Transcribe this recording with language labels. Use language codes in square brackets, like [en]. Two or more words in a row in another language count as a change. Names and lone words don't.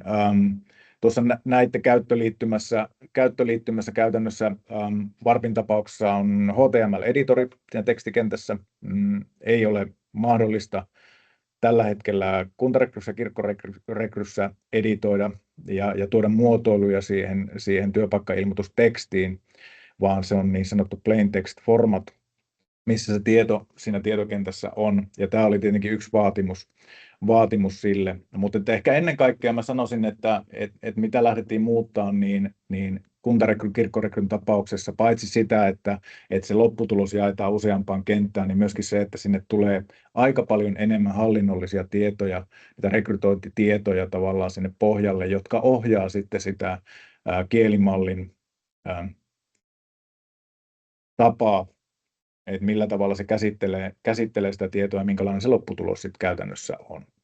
[fi] Tuossa näitte käyttöliittymässä käytännössä Warpin tapauksessa on HTML-editori siinä tekstikentässä. Ei ole mahdollista tällä hetkellä kuntarekryssä ja kirkkorekryssä editoida ja tuoda muotoiluja siihen työpaikkailmoitustekstiin, vaan se on niin sanottu [en] plain text format, [fi] missä se tieto siinä tietokentässä on. Ja tämä oli tietenkin yksi vaatimus sille. Mutta ehkä ennen kaikkea mä sanoisin, että mitä lähdettiin muuttaa, niin kuntarekryn, kirkkorekryn tapauksessa, paitsi sitä, että se lopputulos jaetaan useampaan kenttään, niin myöskin se, että sinne tulee aika paljon enemmän hallinnollisia tietoja, niitä rekrytointitietoja tavallaan sinne pohjalle, jotka ohjaa sitten sitä kielimallin tapaa, että millä tavalla se käsittelee sitä tietoa ja minkälainen se lopputulos sitten käytännössä on.